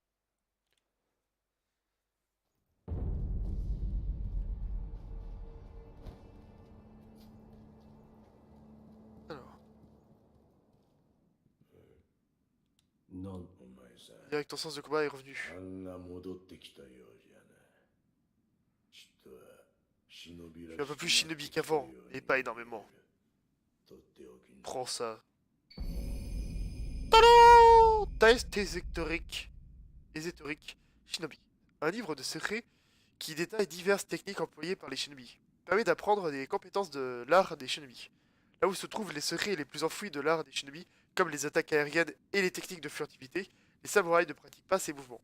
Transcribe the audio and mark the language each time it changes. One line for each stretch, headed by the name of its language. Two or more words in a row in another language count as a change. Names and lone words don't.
French: Alors,
Japanese: なん
French: direct ton sens de combat est revenu.
Japanese: あんな戻ってきたようじゃな。ちっとは忍び
French: Je
Japanese: ら
French: suis un peu plus shinobi qu'avant, et pas énormément.
Japanese: とっておきに
French: Prends ça. Tadam! Test ésotérique Shinobi. Un livre de secrets qui détaille diverses techniques employées par les shinobi. Permet d'apprendre des compétences de l'art des shinobi. Là où se trouvent les secrets les plus enfouis de l'art des shinobi, comme les attaques aériennes et les techniques de furtivité, les samouraïs ne pratiquent pas ces mouvements.